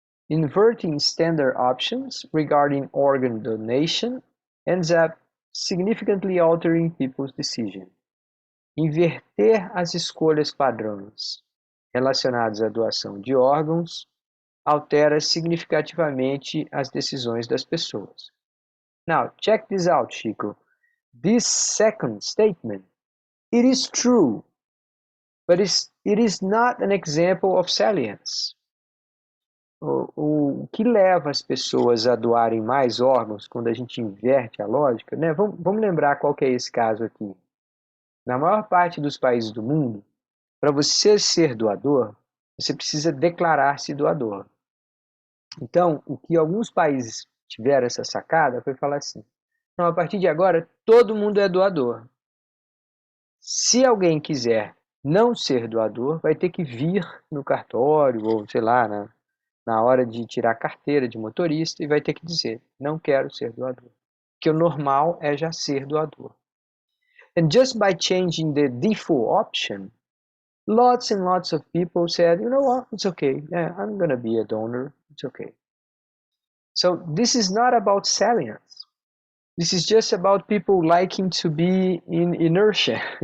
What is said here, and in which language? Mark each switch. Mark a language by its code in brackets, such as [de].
[en] Inverting standard options regarding organ donation ends up significantly altering people's decision. [pt] Inverter as escolhas padrões relacionadas à doação de órgãos altera significativamente as decisões das pessoas. [en] Now, check this out, Chico. This second statement, it is true, but it is not an example of salience. [pt] O que leva as pessoas a doarem mais órgãos quando a gente inverte a lógica, né? Vamos lembrar qual que é esse caso aqui. Na maior parte dos países do mundo, para você ser doador, você precisa declarar-se doador. Então, o que alguns países tiveram essa sacada foi falar assim: não, a partir de agora, todo mundo é doador. Se alguém quiser não ser doador, vai ter que vir no cartório, ou sei lá, na hora de tirar a carteira de motorista, e vai ter que dizer: não quero ser doador. Porque o normal é já ser doador. [en] And just by changing the default option, lots and lots of people said, you know what, it's okay. Yeah, I'm going to be a donor. It's okay. So this is not about salience. This is just about people liking to be in inertia.